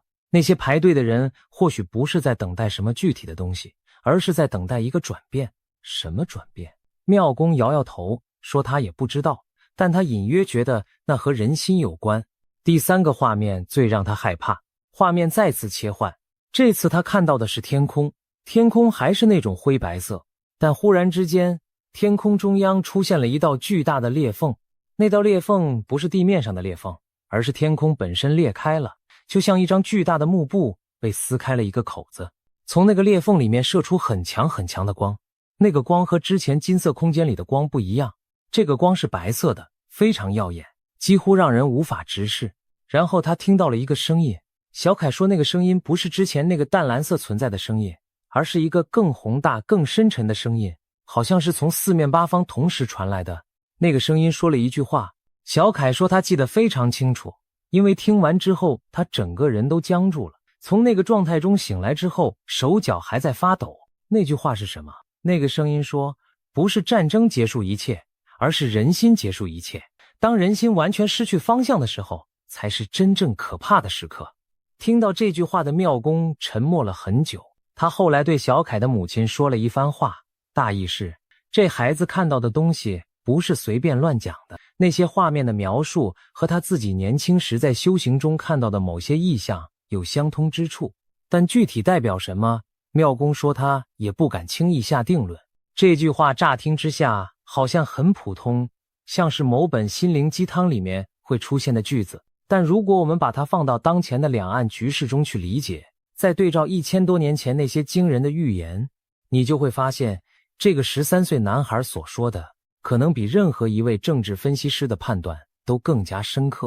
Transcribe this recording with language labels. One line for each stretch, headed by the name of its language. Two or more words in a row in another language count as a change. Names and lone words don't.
Chinese: 那些排隊的人或許不是在等待什麼具體的東西，而是在等待一個轉變。什麼轉變？廟公搖搖頭，說他也不知道，但他隱約覺得那和人心有關。第三個畫面最讓他害怕，畫面再次切換，這次他看到的是天空，天空還是那種灰白色，但忽然之間，天空中央出現了一道巨大的裂縫。那道裂縫不是地面上的裂縫，而是天空本身裂開了，就像一張巨大的幕布被撕開了一個口子，從那個裂縫裡面射出很強很強的光。那個光和之前金色空間裡的光不一樣，這個光是白色的，非常耀眼，幾乎讓人無法直視。然後他聽到了一個聲音，小凱說那個聲音不是之前那個淡藍色存在的聲音，而是一個更宏大更深沉的聲音，好像是從四面八方同時傳来的。那個聲音說了一句话，小凱說他記得非常清楚，因為聽完之後他整個人都僵住了，從那個狀態中醒來之後手腳還在發抖。那句話是什麼？那個聲音說，不是戰爭結束一切，而是人心結束一切。當人心完全失去方向的時候，才是真正可怕的時刻。听到這句話的妙公沉默了很久，他後來對小凱的母親說了一番話，大意是，這孩子看到的東西不是隨便亂講的，那些畫面的描述和他自己年輕時在修行中看到的某些意象有相通之處，但具體代表什麼，妙公說他也不敢輕易下定論。這句話乍聽之下好像很普通，像是某本心靈雞湯裡面會出現的句子，但如果我們把它放到當前的兩岸局勢中去理解，再對照1000多年前那些驚人的預言，你就會發現，這個13歲男孩所說的可能比任何一位政治分析師的判斷都更加深刻。